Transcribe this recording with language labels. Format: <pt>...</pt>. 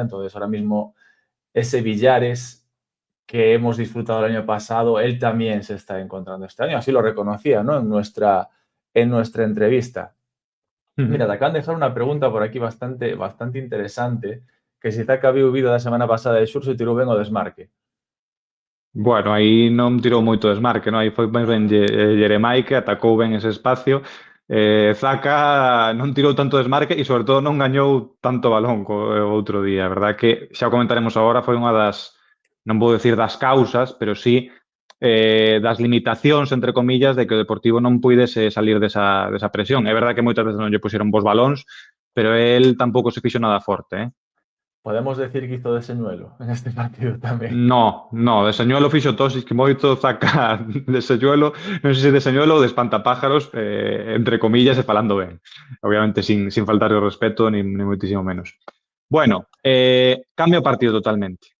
<es>Entonces, ahora mismo ese Villares que hemos disfrutado el año pasado, él también se está encontrando este año. Así lo reconocía, ¿no? En nuestra entrevista. Mira, te acaban de dejar una pregunta por aquí bastante interesante, que si Zaka había huido</es> <gl>da semana pasada de Xurxo e tirou ben o desmarque. Bueno, aí non tirou moito desmarque, non? Aí foi máis ben Jeremai que atacou ben ese espacio. Zaka non tirou tanto desmarque e, sobre todo, non gañou tanto balón co outro día. A verdade que, xa o comentaremos agora, foi unha das, non vou decir das causas, pero sí das limitacións, entre comillas, de que o Deportivo non puidese salir desa presión. É verdade que moitas veces non lle puxeron bons balóns, pero el tampouco se fixo nada forte,</gl> <es>Podemos decir que hizo de señuelo en este partido también.</es> <gl>No, de señuelo fixo Tosis que moito saca de señuelo, non sei se de señuelo ou de espantapájaros, entre comillas e falando ben. Obviamente sin faltar o respeto, ni moitísimo menos. Bueno, cambia o partido totalmente.</gl>